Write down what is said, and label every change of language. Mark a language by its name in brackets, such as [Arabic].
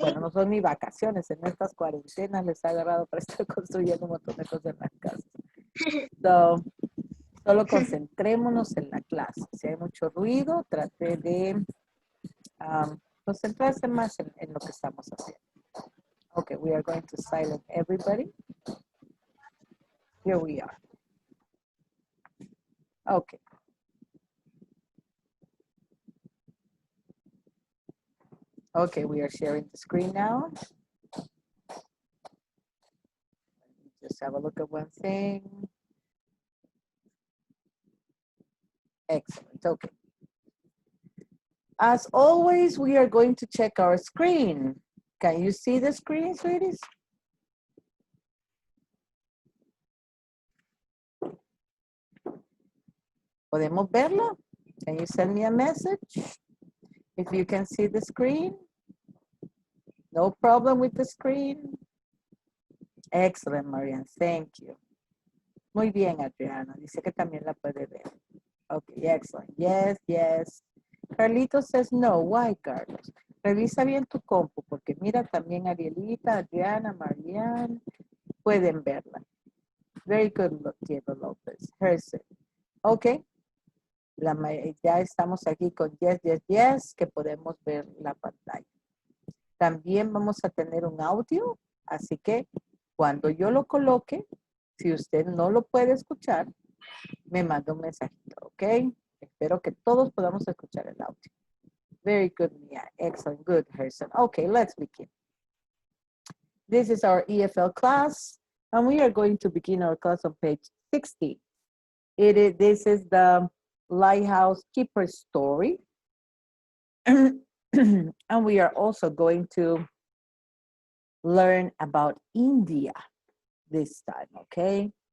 [Spanish] Bueno, no son ni vacaciones, en estas cuarentenas les ha agarrado para estar construyendo un montón de cosas en las casas. So, solo concentrémonos en la clase. Si hay mucho ruido, trate de concentrarse más en lo que estamos haciendo. [English] Okay, we are going to silence everybody. Here we are. Okay. Okay, we are sharing the screen now. Just have a look at one thing. Excellent, okay. As always, we are going to check our screen. Can you see the screen, sweeties? [Spanish] ¿Podemos verla? [English] Can you send me a message? If you can see the screen? No problem with the screen? Excellent, Marianne, thank you. [Spanish] Muy bien, Adriana. Dice que también la puede ver. [English] Okay, excellent. Yes, yes. Carlito says no. Why, Carlos? [Spanish] Revisa bien tu compu, porque mira también Arielita, Adriana, Marianne, pueden verla. [English] Very good, Diego López. Hersen. Ok. [Spanish] Ya estamos aquí con yes, yes, yes, que podemos ver la pantalla. También vamos a tener un audio, así que cuando yo lo coloque, si usted no lo puede escuchar, me manda un mensajito, ¿ok? Espero que todos podamos escuchar el audio. [English] Very good, Mia. Excellent. Good, Herson. Okay, let's begin. This is our EFL class, and we are going to begin our class on page 60. This is the Lighthouse Keeper story. And we are also going to learn about India this time, okay?